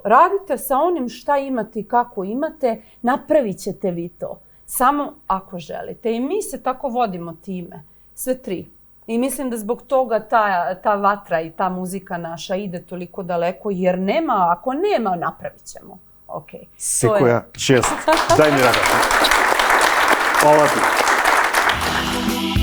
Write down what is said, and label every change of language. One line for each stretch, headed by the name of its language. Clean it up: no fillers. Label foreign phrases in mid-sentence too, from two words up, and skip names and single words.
Serbian: Radite sa onim šta imate i kako imate, napravit ćete vi to. Samo ako želite. I mi se tako vodimo time. Sve tri. I mislim da zbog toga ta vatra i ta muzika naša ide toliko daleko, jer ako nema, napravit ćemo. Okay.
Macedonian: Секоја чест. Дај ми рака. Фала ти.